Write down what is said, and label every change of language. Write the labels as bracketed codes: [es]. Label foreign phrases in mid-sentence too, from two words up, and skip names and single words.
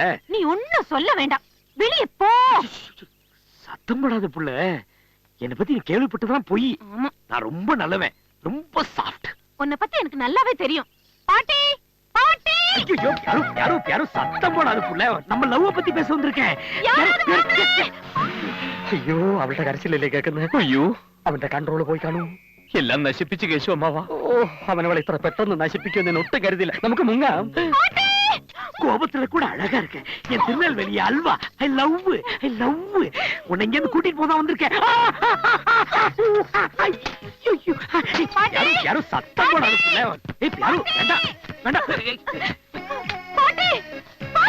[ta] நீ ஒண்ணும் சொல்ல வேண்டாம். வெளிய போ. சத்தம் போடாத புள்ள. என்ன பத்தி நீ கேள்விப்பட்டதான் போய். நான் ரொம்ப நல்லவன், ரொம்ப சாஃப்ட். உன்னை பத்தி எனக்கு நல்லாவே தெரியும். பாட்டி பாட்டி. ஐயோ பியாரு பியாரு பியாரு சத்தம் போடாத புள்ள. நம்ம லவ் பத்தி பேச வந்திருக்கேன். [ml] അയ്യോ അവളുടെ കരച്ചിലല്ലേ കേൾക്കുന്നത്? അയ്യോ അവന്റെ കൺട്രോള് പോയി കാണും. എല്ലാം നശിപ്പിച്ച് കേശു അമ്മാവാ. ഓ അവനവളെ ഇത്ര പെട്ടെന്ന് നശിപ്പിക്കുമെന്ന് ഒട്ടും കരുതില്ല. നമുക്ക് മുങ്ങാം. [ta] கோபத்துல கூட அழகா இருக்க என் திருநெல்வேலி அல்வா. [en] I love [ta] உன்னை இங்க இருந்து கூட்டிட்டு போதான் வந்திருக்கேன். யாரும் சத்தம் போடாத புள்ள. ஏய் பியாரு வேண்டாம் வேண்டாம். பாட்டி பாட்டி.